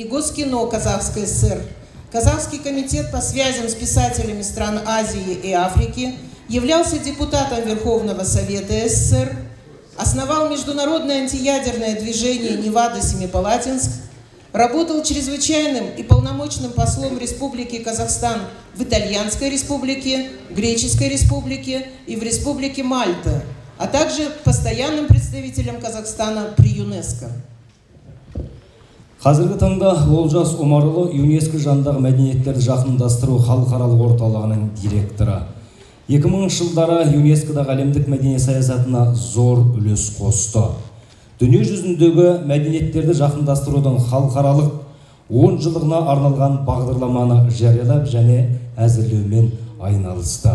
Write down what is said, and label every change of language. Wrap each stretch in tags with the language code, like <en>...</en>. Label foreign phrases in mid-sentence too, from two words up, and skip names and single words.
<ru>Госкино Казахской ССР, Казахский комитет по связям с писателями стран Азии и Африки, являлся депутатом Верховного Совета СССР, основал международное антиядерное движение Невада-Семипалатинск, работал чрезвычайным и полномочным послом Республики Казахстан в Итальянской Республике, Греческой Республике и в Республике Мальта, а также постоянным представителем Казахстана при ЮНЕСКО.</ru> <kk>Қазіргі таңда Олжас Омарұлы ЮНЕСКО жанындағы мәдениеттерді жақындастыру халықаралық орталығының директоры. 2000 жылдары ЮНЕСКОдағы әлемдік мәдени саясатына зор үлес қосты. Дүние жүзіндегі мәдениеттерді жақындастырудың халықаралық 10 жылдығына арналған бағдарламаны жариялап және әзірлеумен айналысты.</kk>